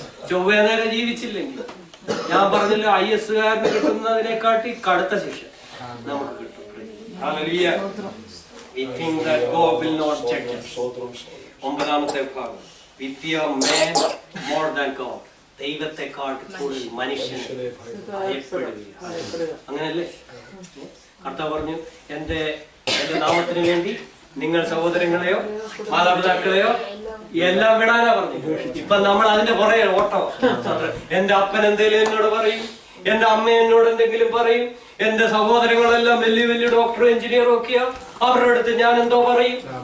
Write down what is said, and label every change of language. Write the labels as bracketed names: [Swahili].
[Malayalam] ചൊവ്വേ നേരെ ജീവിച്ചില്ലെങ്കിൽ ഞാൻ പറഞ്ഞല്ലോ IS-കാരന് കിട്ടുന്നതിനെക്കാട്ടി കടുത്ത ശിക്ഷ നമുക്ക് കിട്ടും. Hallelujah. [English] We think that God will not judge us. [Malayalam] ഒമ്പതാമത്തെ ഭാഗം വിദ്യ [English] man more than God. [Malayalam] ദൈവത്തെക്കാൾ കൂടുതൽ മനുഷ്യനെ ഭയപ്പെടുകയാണ്. അങ്ങനല്ലേ കർത്താവ് പറഞ്ഞു, എന്റെ നാമത്തിന് വേണ്ടി നിങ്ങൾ സഹോദരങ്ങളെയോ മാതാപിതാക്കളെയോ എല്ലാം വിടാനാ പറഞ്ഞു. ഇപ്പൊ നമ്മൾ അതിന്റെ പുറകെ ഓട്ടം. എന്റെ അപ്പൻ എന്തെങ്കിലും എന്നോട് പറയും, എന്റെ അമ്മ എന്നോട് എന്തെങ്കിലും പറയും, എന്റെ സഹോദരങ്ങളെല്ലാം വലിയ വലിയ ഡോക്ടറും എഞ്ചിനീയറും ഒക്കെയാ, അവരുടെ അടുത്ത് ഞാൻ എന്തോ പറയും.